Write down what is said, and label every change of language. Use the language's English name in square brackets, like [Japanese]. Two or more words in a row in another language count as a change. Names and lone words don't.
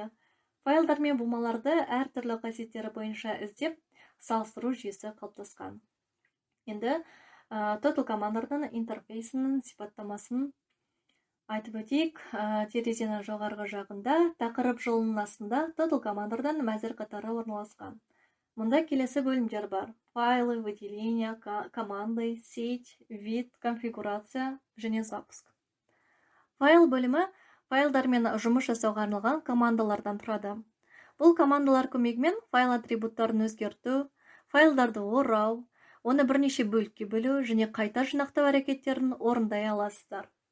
[Kazakh] Файлдар мен бумаларды әртүрлі қасиеттері бойынша іздеп, салыстыру жүйесі қалыптасқан. Енді Total Commander'ның интерфейсінің сипаттамасын айтып өтейік. Терезенің жоғарғы жағында тақырып жолының астында Total Commander'дан мәзір қатары орналасқан. Мұнда келесі бөлімдер бар: [Russian] файлы, выделение, команды, сеть, вид, конфигурация және запуск. [Kazakh] Файл бөлімі файлдармен жұмыс жасауға арналған командалардан тұрады. Бұл командалар көмегімен файл атрибуттарын өзгерту, файлдарды орау, оны бірнеше бөлікке бөлу және қайта жинақтау әрекеттерін орындай аласыздар.